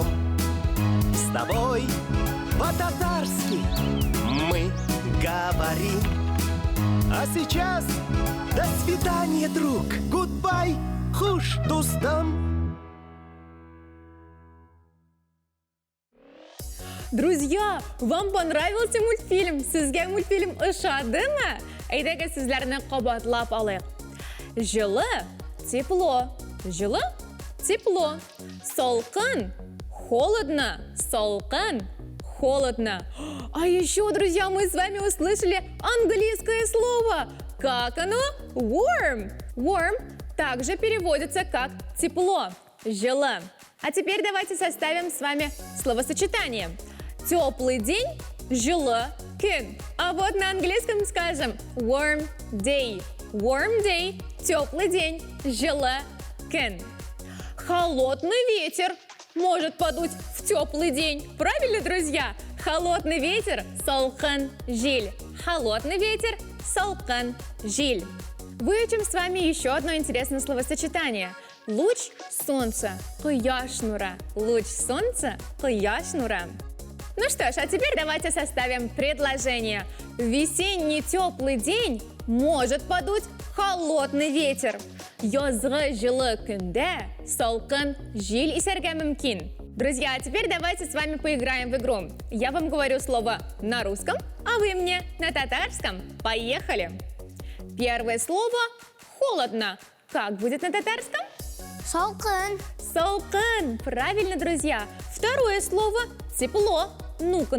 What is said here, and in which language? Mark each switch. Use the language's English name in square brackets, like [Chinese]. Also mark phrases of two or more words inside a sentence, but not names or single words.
[Russian] С тобой по-татарски мы говорим. А сейчас до свидания, друг. [Tatar] Goodbye, хуш дустам. [Russian] Друзья, вам понравился мультфильм? [Tatar] Сізге мультфильм ұшадымы? Әйдәгә сезләрне кабатлап алыйк. Жылы – [Russian] тепло. Жылы – тепло. [Tatar] Салкын – холодно. Салкын – холодно. [Russian] А еще, друзья, мы с вами услышали английское слово. Как оно? Warm. Warm также переводится как тепло. Жылы. А теперь давайте составим с вами словосочетание. Теплый день – [Tatar] жылы күн. [Russian] А вот на английском скажем [English] warm day. Warm day – [Russian] теплый день, [Tatar] жылы күн. [Russian] Холодный ветер может подуть в теплый день. Правильно, друзья? Холодный ветер – [Tatar] салкын жел. [Russian] Холодный ветер – [Tatar] салкын жел. [Russian] Выучим с вами еще одно интересное словосочетание. Луч солнца – [Tatar] куяш нура. [Russian] Луч солнца – [Tatar] куяш нура. [Russian] Ну что ж, а теперь давайте составим предложение. В весенний теплый день может подуть холодный ветер. [Tatar] Язгы жылы күндә салкын жел исәргә мөмкин. [Russian] Друзья, а теперь давайте с вами поиграем в игру. Я вам говорю слово на русском, а вы мне на татарском. Поехали! Первое слово – холодно. Как будет на татарском? [Tatar] Салкын. Салкын. [Russian] Правильно, друзья. Второе слово – тепло. Ну-ка.